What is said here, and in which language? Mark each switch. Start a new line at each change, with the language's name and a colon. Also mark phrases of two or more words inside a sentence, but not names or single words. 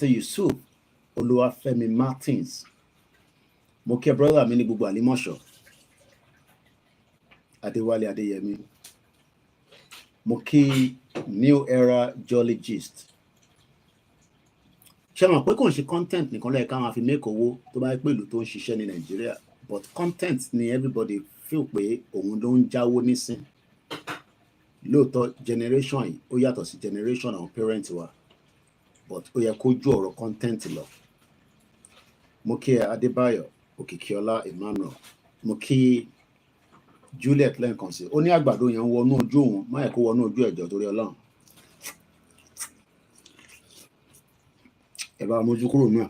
Yoruba: Yusuf Olúwafẹ́mi Martins. Mo kí brother mi ní gbogbo Àlímọ̀ṣọ́ Adéwálé Adéyẹmí. Mo kí New Era Jolly Gist. Ṣé mọ̀ pé kò ń ṣe content nìkan lẹ́yìn ká máa fi make owó tó bá pè ìlú tó ń ṣiṣẹ́ ní Nàìjíríà,
English: but content
Yoruba: ni
English: everybody feel
Yoruba: pé òun ló ń jáwó nísìn. Lóòótọ́ generation yìí ó yàtọ̀ sí generation àwọn parents wa, but ó yẹ kó ju ọ̀rọ̀ content lọ. Mo kí Adébáyọ̀ Òkìkíọlá Emmanuel. Mo kí Juliet lẹ́ǹkan sí. Ó ní àgbàdo yẹn wọnú ojú òun, má yẹ kó wọnú ojú ẹ̀jọ̀ torí Ọlọ́run. Ẹ bá mójú kúrò náà.